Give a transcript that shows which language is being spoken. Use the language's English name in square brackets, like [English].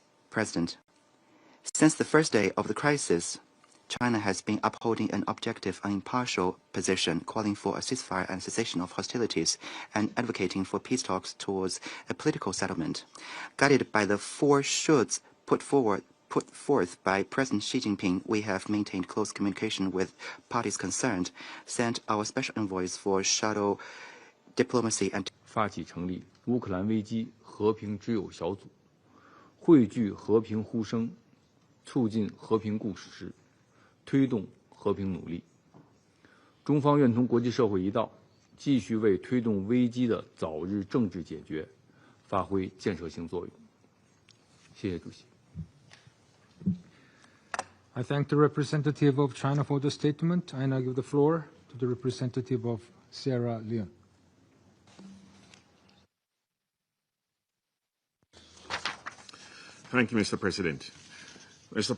[English] President, since the first day of the crisis, China has been upholding an objective and impartial position, calling for a ceasefire and cessation of hostilities, and advocating for peace talks towards a political settlement. Guided by the four shoulds put forth by President Xi Jinping, we have maintained close communication with parties concerned, sent our special envoys for shadow diplomacy and [Chinese] 发起成立乌克兰危机和平之友小组，汇聚和平呼声，促进和平共识，推动和平努力。中方愿同国际社会一道，继续为推动危机的早日政治解决发挥建设性作用。谢谢主席。 [English] I thank the representative of China for the statement. I now give the floor to the representative of Sierra Leone. Thank you, Mr. President. Mr.